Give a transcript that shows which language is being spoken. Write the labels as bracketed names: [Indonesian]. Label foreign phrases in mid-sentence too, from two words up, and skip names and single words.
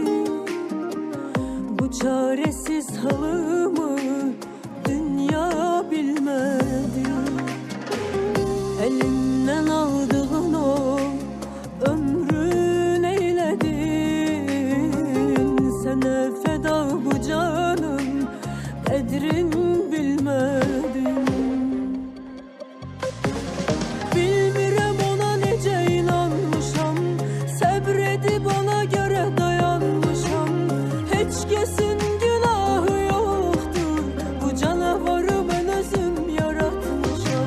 [Turkish] Bu çaresiz halımı dünya bilmedi. Elimden aldığın o ömrün eyledin. Sana feda bu canım, kadrin bilmedin. [Azerbaijani] Bilmirəm ona necə inanmışam, səbredib ona görə dayanmışam. Heç kəsin günahı yoxdur, bu canavarı mən özüm yaratmışam.